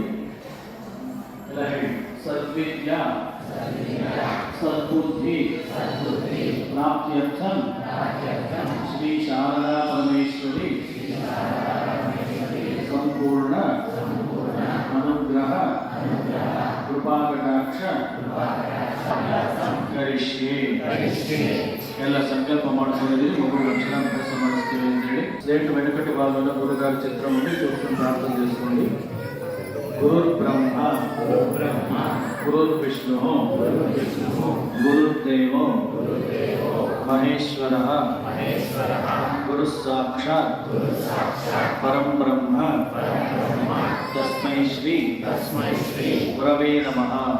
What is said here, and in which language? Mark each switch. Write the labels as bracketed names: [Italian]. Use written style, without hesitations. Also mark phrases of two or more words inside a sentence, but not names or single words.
[Sanskrit] ఇలా సద్విద్య సద్బుద్ధి ప్రాప్త్యర్థం శ్రీ శారదా పరమేశ్వరి సంపూర్ణ అనుగ్రహ కృపాకటాక్ష ಕರಿಷ್ಯೆ [Kannada] ಎಲ್ಲ ಸಂಕಲ್ಪ ಮಾಡಿಕೊಳ್ಳಿ. ಮಗು ಲಕ್ಷಣಾಭ್ಯಾಸ ಮಾಡಿಸ್ತೀವಿ ಅಂತೇಳಿ ಸ್ಲೇಟ್ [Telugu] వెనకటి భాగంలో గురుగారి చిత్రం ఉండి చూసుకుని ప్రార్థన చేసుకోండి. [Sanskrit] గురుర్ బ్రహ్మ గురుర్ విష్ణు గురుర్దేవో మహేశ్వర గురు సాక్షాత్ పరం బ్రహ్మ తస్మై శ్రీ గురవే నమః.